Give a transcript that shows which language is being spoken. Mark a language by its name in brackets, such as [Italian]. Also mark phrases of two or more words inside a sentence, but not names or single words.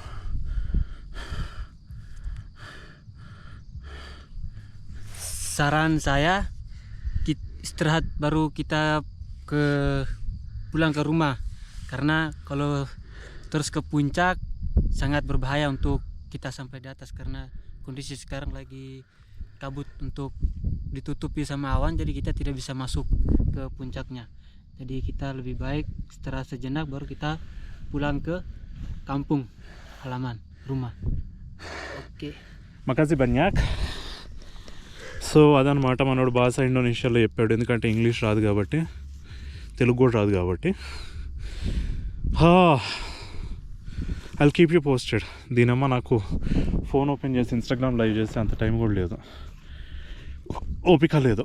[Indonesian] Saran saya istirahat baru kita pulang ke rumah, karena kalau terus ke puncak sangat berbahaya untuk kita sampai di atas, karena kondisi sekarang lagi kabut untuk ditutupi sama awan, jadi kita tidak bisa masuk ke puncaknya. Jadi kita lebih baik istirahat sejenak baru kita pulang ke kampung halaman rumah. Oke. Makasih banyak. [Telugu] సో అదనమాట. మనోడు భాష ఇండోనేషియాలో చెప్పాడు, ఎందుకంటే ఇంగ్లీష్ రాదు కాబట్టి, తెలుగు కూడా రాదు కాబట్టి. [English] I'll keep you posted. [Telugu] దీనమ్మ నాకు [English] phone open [Telugu] చేసి ఇన్స్టాగ్రామ్ లైవ్ చేస్తే అంత టైం కూడా లేదు, ఓపిక లేదు.